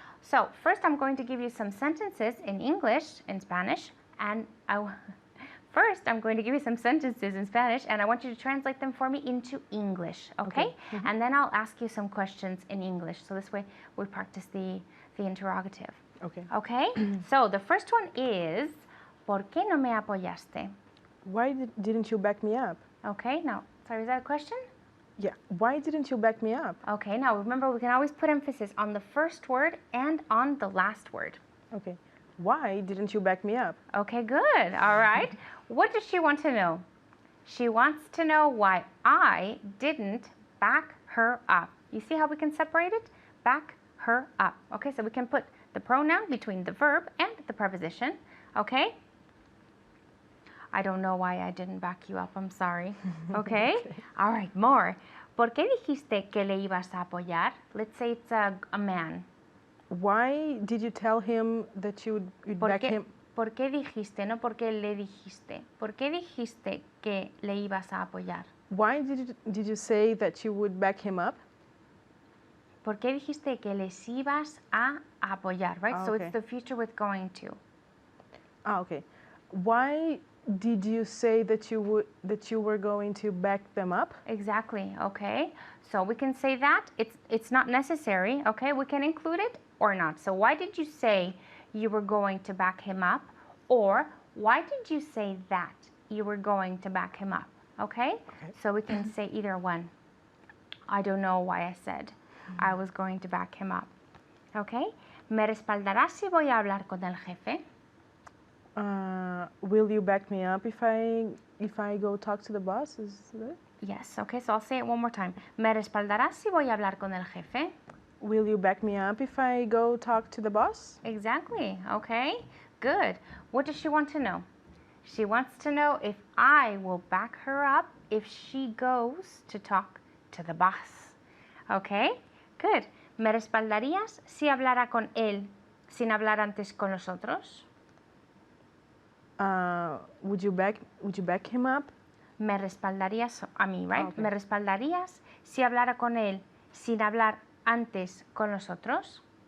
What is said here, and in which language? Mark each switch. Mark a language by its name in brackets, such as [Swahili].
[English] So first I'm going to give you some sentences in English, in Spanish, and first I'm going to give you some sentences in Spanish, and I want you to translate them for me into English, okay? And then I'll ask you some questions in English, so this way we practice the interrogative. Okay. Okay? So the first one is, [Spanish] ¿por qué no me apoyaste? [English] Why didn't you back me up? Okay, now, sorry, is that a question? Yeah, why didn't you back me up? Okay, now remember, we can always put emphasis on the first word and on the last word. Okay, why didn't you back me up? Okay, good. All right. What does she want to know? She wants to know why I didn't back her up. You see how we can separate it? Back her up. Okay, so we can put the pronoun between the verb and the preposition. Okay? I don't know why I didn't back you up. I'm sorry. Okay? All right, more. [Spanish] ¿Por qué dijiste que le ibas a apoyar? [English] Let's say it's a man. Why did you tell him that you'd back him? [Spanish] ¿Por qué dijiste? No por qué le dijiste. ¿Por qué dijiste que le ibas a apoyar? [English] Why did you say that you would back him up? [Spanish] ¿Por qué dijiste que les ibas a apoyar? [English] Right? So okay. it's the future with going to. Ah, okay. Why did you say that you were going to back them up? Exactly. Okay. So we can say that. It's not necessary. Okay. We can include it or not. So why did you say you were going to back him up? Or why did you say that you were going to back him up? Okay. So we can say either one. I don't know why I said I was going to back him up. Okay. [Spanish] ¿Me respaldarás si voy a hablar con el jefe? [English] Will you back me up if I go talk to the boss? Is that? Yes. Okay. So I'll say it one more time. [Spanish] ¿Me respaldarás si voy a hablar con el jefe? [English] Will you back me up if I go talk to the boss? Exactly. Okay. Good. What does she want to know? She wants to know if I will back her up if she goes to talk to the boss. Okay. Good. [Spanish] ¿Me respaldarías si hablara con él sin hablar antes con los otros? [English] Would you back him up? [Spanish] ¿Me respaldarías a mí, right? [English] Okay. [Spanish] ¿Me respaldarías si hablara con él sin hablar antes con los otros?